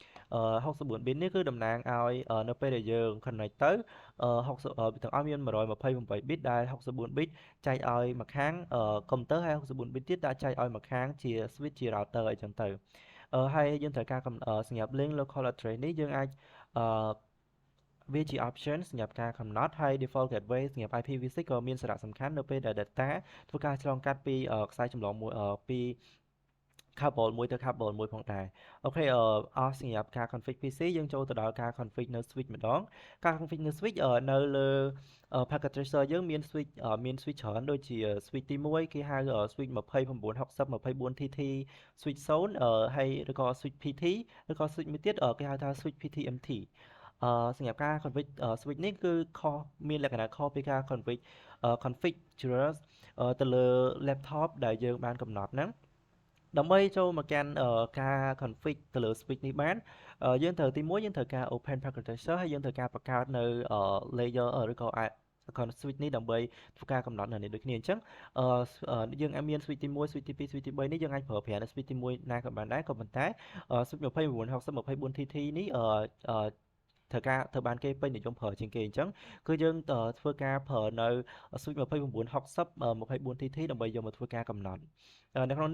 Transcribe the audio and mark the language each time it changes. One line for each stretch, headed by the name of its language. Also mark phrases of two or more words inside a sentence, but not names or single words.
Khmer: 64 bit នេះគឺតំណាងឲ្យនៅពេលដែលយើង connect ទៅ60ទាំងអស់មាន128 bit ដែល64 bit ចែកឲ្យមួយខាងកុំព្យូទ័រហើយ64 bit ទៀតដាក់ចែកឲ្យមួយខាងជា switch ជា router អីចឹងទៅហើយយើងត្រូវការសម្រាប់
English: link local address
Khmer: នេះយើងអាចវាជា option សម្រាប់ការកំណត់ហើយ
English: default gateway
Khmer: សម្រាប់ IPv6 ក៏មានសារៈសំខាន់នៅពេលដែល data ធ្វើការឆ្លងកាត់ពីខ្សែចម្លងមួយពី cable មួយទៅ cable មួយផងដែរអូខេអស់សម្រាប់ការ
English: config PC
Khmer: យើងចូលទៅដល់ការ config នៅ switch ម្ដងការ config នៅ switch នៅលើ
English: packet tracer
Khmer: យើងមាន switch ច្រើនដូចជា switch ទី1គេហៅ
English: switch 2960 24TT switch 0
Khmer: ហើយឬក៏
English: switch PT
Khmer: ឬក៏ switch មួយទៀតគេហៅថា
English: switch PTMT
Khmer: សម្រាប់ការ
English: config switch
Khmer: នេះគឺមានលក្ខណៈខុសពីការ configure ទៅលើ laptop ដែលយើងបានកំណត់ហ្នឹងដើម្បីចូលមកកាន់ការ config ទៅលើ switch នេះបានយើងត្រូវទី1យើងត្រូវការ
English: open packet tracer
Khmer: ហើយយើងត្រូវការបង្កើតនៅ layer ឬក៏ switch នេះដើម្បីធ្វើការកំណត់នៅនេះដូចគ្នាអញ្ចឹងយើងមាន switch ទី1 switch ទី2 switch ទី3នេះយើង អាចប្រើប្រាស់នៅ switch ទី1ណាក៏បានដែរក៏ប៉ុន្តែ
English: switch 2960 24TT
Khmer: នេះត្រូវបានគេពេញនិយមប្រើជាងគេអញ្ចឹងគឺយើងធ្វើការប្រើនៅ
English: switch 2960 24TT
Khmer: ដើម្បីយកមកធ្វើការកំណត់នៅក្នុង